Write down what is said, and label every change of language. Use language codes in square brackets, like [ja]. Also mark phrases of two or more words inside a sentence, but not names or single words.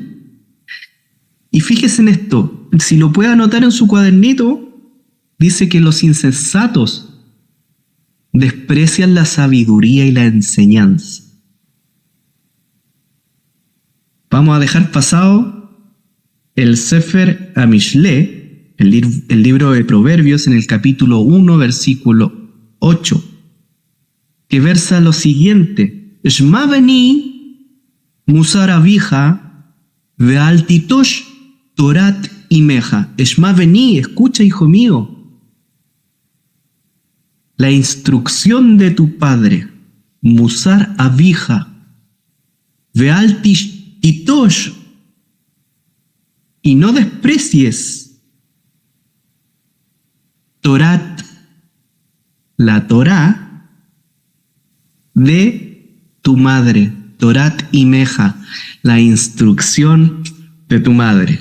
[es] Y fíjese en esto, si lo puede anotar en su cuadernito, dice que los insensatos desprecian la sabiduría y la enseñanza. Vamos a dejar pasado el Sefer HaMishle, el libro de Proverbios, en el capítulo 1, versículo 8, que versa lo siguiente: [he] שמע בני מוסר אביך ואל תטוש תורת אמך. שמע בני, [es] escucha, hijo mío, la instrucción de tu padre, [he] מוסר אביך ואל תטוש, [es] y no desprecies Torat, la Torá de tu madre, [he] תורת אמך, [es] la instrucción de tu madre.